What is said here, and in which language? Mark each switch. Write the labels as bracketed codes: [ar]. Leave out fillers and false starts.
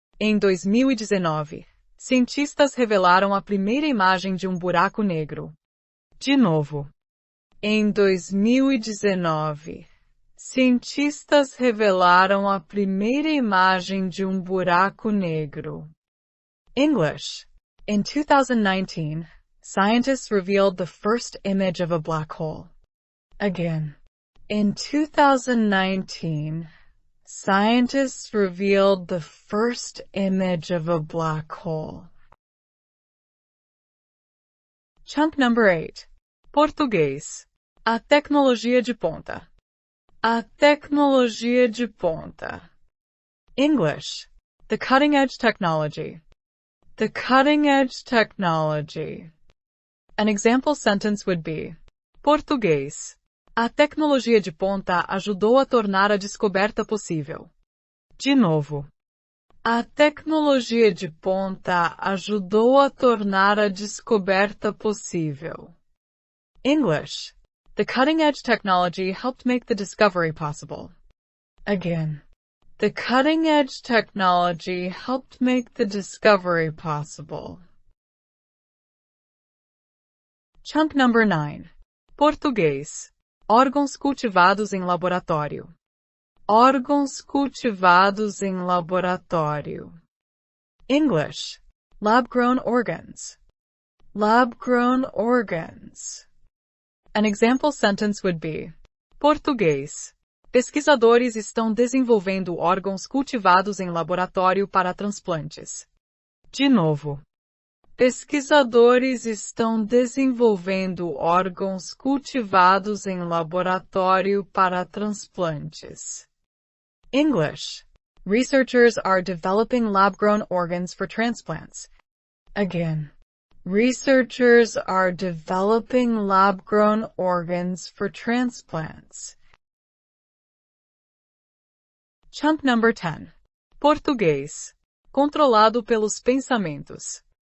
[pt] Em 2019, cientistas revelaram a primeira imagem de buraco negro. De novo. Em 2019, cientistas revelaram a primeira imagem de buraco negro. [en] English. In 2019, scientists revealed the first image of a black hole. Again. In 2019, scientists revealed the first image of a black hole. Chunk number 8. Português. [pt] A tecnologia de ponta. A tecnologia de ponta. English. [en] The cutting edge technology. The cutting edge technology. An example sentence would be: Português. [pt] A tecnologia de ponta ajudou a tornar a descoberta possível. De novo. A tecnologia de ponta ajudou a tornar a descoberta possível. [en] English. The cutting edge technology helped make the discovery possible. Again. The cutting edge technology helped make the discovery possible. Chunk number 9. Português. [pt] Órgãos cultivados em laboratório. Órgãos cultivados em laboratório. [en] English. Lab-grown organs. Lab-grown organs. An example sentence would be: Português. [pt] Pesquisadores estão desenvolvendo órgãos cultivados em laboratório para transplantes. De novo. Pesquisadores estão desenvolvendo órgãos cultivados em laboratório para transplantes. [en] English. Researchers are developing lab-grown organs for transplants. Again. Researchers are developing lab-grown organs for transplants. Chunk number 10. Português. [pt] Controlado pelos pensamentos.